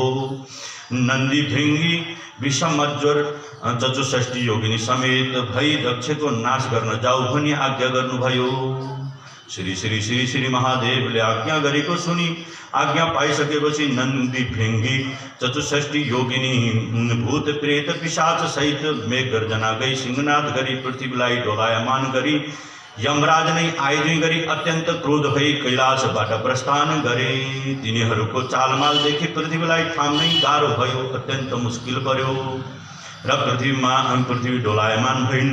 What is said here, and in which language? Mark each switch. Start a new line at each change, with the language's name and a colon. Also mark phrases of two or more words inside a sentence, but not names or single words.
Nepali: नन्दी भृंगी विषमज्वर 64 योगिनी समेत भई दक्षको नाश गर्न जाऊ भनी आज्ञा गर्नुभयो। श्री श्री श्री श्री महादेवले आज्ञा गरेको सुनि आज्ञा पाइसकेपछि नन्दी भृंगी 64 योगिनी भूत प्रेत पिशाच सहित मेघगर्जना गई सिंहनाद गरी पृथ्वीलाई डोलायमान गरी यमराज नै आयोजन गरी अत्यन्त क्रोध भई कैलाशबाट प्रस्थान गरे। तिनीहरूको चालमाल देखि पृथ्वीलाई थाम्नै गाह्रो भयो, अत्यन्त मुस्किल पर्यो र पृथ्वी डोलायमान भइन्।